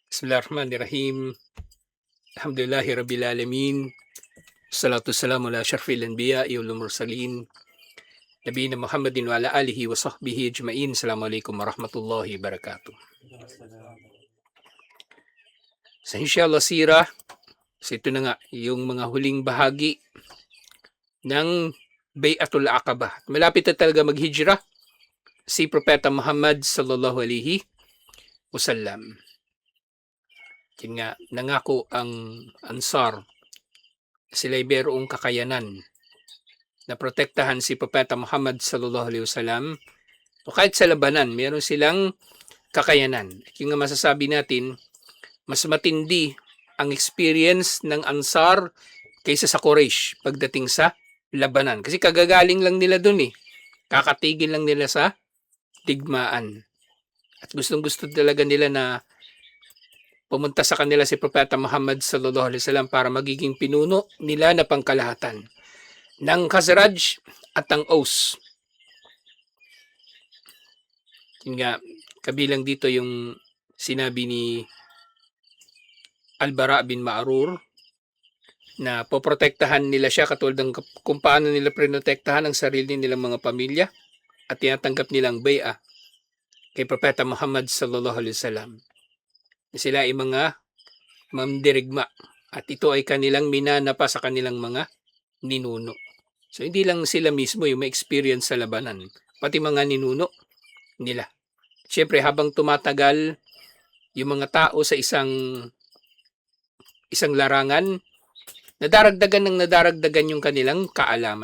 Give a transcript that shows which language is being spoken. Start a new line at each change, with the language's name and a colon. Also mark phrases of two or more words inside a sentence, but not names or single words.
Arabic: بسم الله الرحمن الرحيم. الحمد لله رب العالمين. الصلاة والسلام على أشرف الأنبياء والمرسلين. نبينا محمد وعلى آله وصحبه أجمعين. السلام عليكم ورحمة الله وبركاته.
Filipino: Sa inshallah sirah, ito na nga yung mga huling bahagi ng Bay'atul Aqabah. Malapit na talaga maghijrah si Propeta Muhammad
Arabic: صلى الله عليه وسلم.
Filipino: Yun nga, nangako ang Ansar, sila'y mayroong kakayanan na protektahan si Propeta Muhammad
Arabic: صلى الله عليه وسلم.
Filipino: O kahit sa labanan, meron silang kakayanan. Yung nga masasabi natin, mas matindi ang experience ng Ansar kaysa sa Quraysh pagdating sa labanan. Kasi kagagaling lang nila dun eh. Kakatigil lang nila sa digmaan. At gustong-gusto talaga nila na pumunta sa kanila si Propeta Muhammad
Arabic: صلى الله عليه وسلم
Filipino: para magiging pinuno nila na pangkalahatan ng Khazraj at ang Aus. Yun nga, kabilang dito yung sinabi ni Al-Bara bin Ma'rur na poprotektahan nila siya katulad ng kung paano nila prinotektahan ang sarili nilang mga pamilya at tinatanggap nilang bay'a kay Propeta Muhammad
Arabic: صلى الله عليه وسلم.
Filipino: Sila ay mga mamdirigma at ito ay kanilang minanapa sa kanilang mga ninuno. So hindi lang sila mismo yung may experience sa labanan, pati mga ninuno nila. Siyempre habang tumatagal yung mga tao sa isang larangan, nadaragdagan yung kanilang kaalaman.